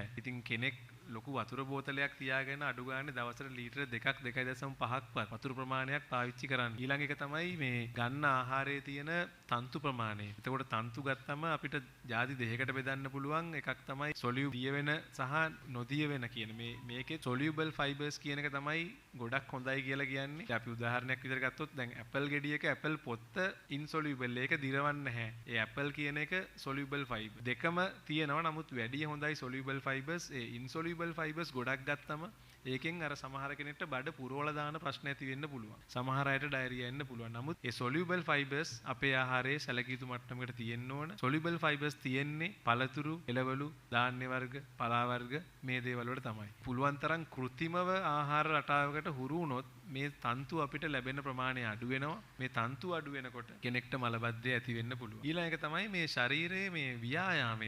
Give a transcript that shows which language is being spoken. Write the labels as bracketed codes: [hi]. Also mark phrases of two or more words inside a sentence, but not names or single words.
[si] ඉතින් කෙනෙක් ලොකු වතුර බෝතලයක් තියාගෙන අඩු ගානේ දවසට ලීටර 2.5ක්වත් වතුර ප්‍රමාණයක් පාවිච්චි කරන්න. ඊළඟ එක තමයි මේ ගන්න ආහාරයේ තියෙන තන්තු ප්‍රමාණය. එතකොට තන්තු ගත්තම අපිට ಜಾති දෙකකට බෙදන්න පුළුවන්. එකක් තමයි සොලියු දිය වෙන සහ නොදිය වෙන කියන මේකේ [en] soluble fibers [si] කියන එක තමයි ගොඩක් හොඳයි කියලා කියන්නේ. අපි උදාහරණයක් විදිහට ගත්තොත් දැන් ඇපල් ගෙඩියක ඇපල් පොත්ත insoluble ඒක දිරවන්නේ නැහැ. ඒ ඇපල් කියන එක [en] soluble fiber. [si] දෙකම තියෙනවා. නමුත් වැඩි හොඳයි [en] soluble fibers. [si] ඒ [en] insoluble fibers [si] ගොඩක් ගත්තම ඒකෙන් අර සමහර කෙනෙක්ට බඩ පුරවලා දාන ප්‍රශ්න ඇති වෙන්න පුළුවන්. සමහර අයට ඩයරියා එන්න පුළුවන්. නමුත් ඒ [en] soluble fibers [si] අපේ ආහාරයේ සැලකිය යුතු මට්ටමකට තියෙන්න ඕන. [en] soluble fibers [si] තියෙන්නේ පළතුරු, එළවලු, ධාන්‍ය වර්ග, පලා වර්ග මේ දේවල් වල තමයි. පුළුවන් තරම් કૃත්‍රිමව ආහාර රටාවකට හුරු වුණොත් මේ තන්තු අපිට ලැබෙන ප්‍රමාණය අඩු වෙනවා. මේ තන්තු අඩු වෙනකොට කෙනෙක්ට මලබද්ධය ඇති වෙන්න පුළුවන්. ඊළඟ එක තමයි මේ ශරීරයේ මේ ව්‍යායාමය.